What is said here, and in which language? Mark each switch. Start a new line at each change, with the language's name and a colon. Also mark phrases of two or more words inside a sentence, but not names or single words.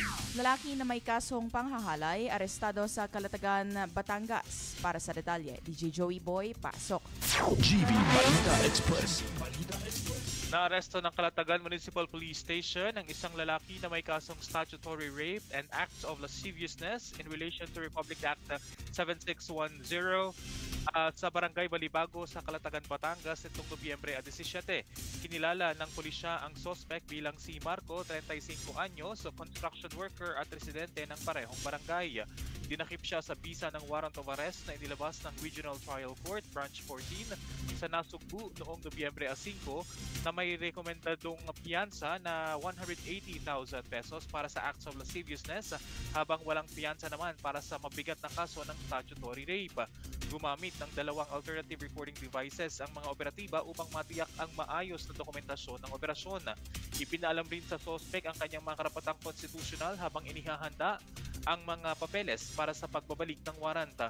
Filipino: Lalaki na may kasong panghahalay, arestado sa Calatagan, Batangas. Para sa detalye, DJ Joey Boy, pasok. GB Balita Express. Naaresto ng Calatagan Municipal Police Station ang isang lalaki na may kasong
English: statutory rape and acts of lasciviousness in relation to Republic Act 7610
Filipino: sa Barangay Balibago sa Calatagan, Batangas nitong Nobyembre 17. Kinilala ng pulisya ang suspect bilang si Marco, 35 anyos,
English: construction worker
Filipino: at residente ng parehong barangay. Dinakip siya sa bisa ng
English: warrant of arrest
Filipino: na inilabas ng Regional Trial Court Branch 14 sa Nasugbu noong Nobyembre 5 na may rekomendadong piyansa na 180,000 pesos para sa
English: acts of lasciviousness
Filipino: habang walang piyansa naman para sa mabigat na kaso ng
English: statutory rape.
Filipino: Gumamit ng dalawang
English: alternative recording devices
Filipino: ang mga operatiba upang matiyak ang maayos na dokumentasyon ng operasyon. Ipinaalam rin sa suspect ang kanyang mga karapatang konstitusyonal habang inihahanda ang mga papeles para sa pagbabalik ng waranta.